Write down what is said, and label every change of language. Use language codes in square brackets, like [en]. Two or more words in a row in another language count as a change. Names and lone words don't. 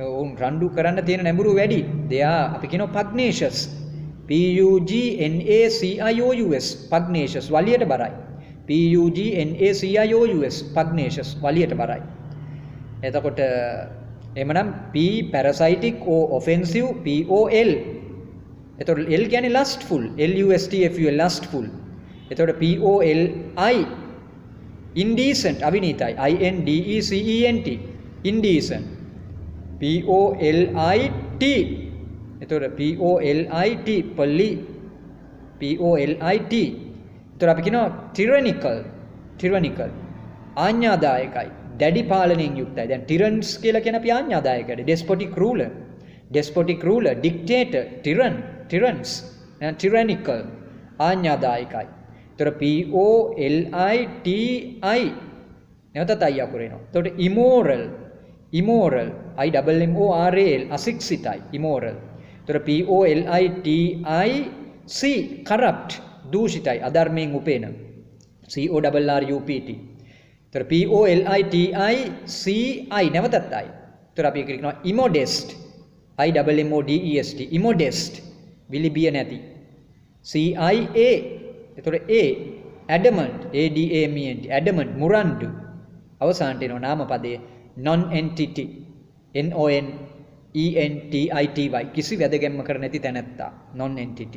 [si] උන් රණ්ඩු කරන්න තියෙන නැඹුරු වැඩි. [en] they are [si] අපි කියනවා [en] pugnacious. PUGNACIOUS pugnacious [si] වලියට බරයි. [en] PUGNACIOUS pugnacious [si] වලියට බරයි. එතකොට එමනම් [en] P parasitic O offensive POL. එතකොට L කියන්නේ lustful LUSTFUL lustful. එතකොට POLI indecent අවිනීතයි INDECENT indecent. POLIT එතකොට POLIT පොලි POLIT. [si] එතකොට අපි කියනවා tyrannical ආඥාදායකයි දැඩි පාලනයෙන් යුක්තයි. දැන් tyrants කියලා කියන අපි ආඥාදායකයි. [en] despotic ruler dictator tyrants tyrannical ආඥාදායකයි. [si] එතකොට POLITI නැවතත් අය අකුරේනවා. [en] එතකොට immoral IMMORAL අශික්ෂිතයි immoral. [si] එතකොට [en] POLITIC corrupt [si] දූෂිතයි අධර්මයෙන් උපේන CORRUPT. එතකොට POLITICI නැවතත් අය. එතකොට අපි කියනවා [en] immodest IMMODEST immodest [si] විලිබිය නැති. [en] CIA එතකොට A adamant ADAMENT adamant මුරණ්ඩු. [si] අවසානට එනවා නාම පදයේ [en] non-entity NONENTITY [si] කිසි වැදගැම්මකට නැති තැනැත්තා non-entity.